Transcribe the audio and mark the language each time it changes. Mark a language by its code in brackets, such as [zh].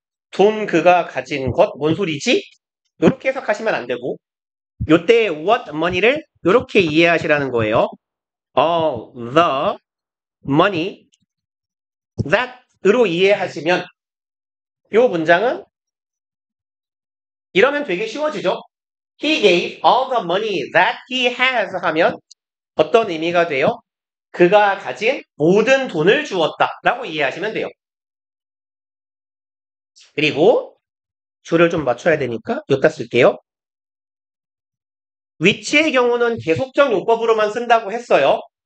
[ko] 돈 그가 가진 것. 뭔 소리지? 이렇게 해석하시면 안 되고 요때 what money를 이렇게 이해하시라는 거예요. [en] All the money that [ko] 으로 이해하시면 이 문장은 이러면 되게 쉬워지죠. [en] He gave all the money that he has [ko] 하면 어떤 의미가 돼요? 그가 가진 모든 돈을 주었다 라고 이해하시면 돼요. 그리고 줄을 좀 맞춰야 되니까 여기다 쓸게요. which의 경우는 계속적 용법으로만 쓴다고 했어요.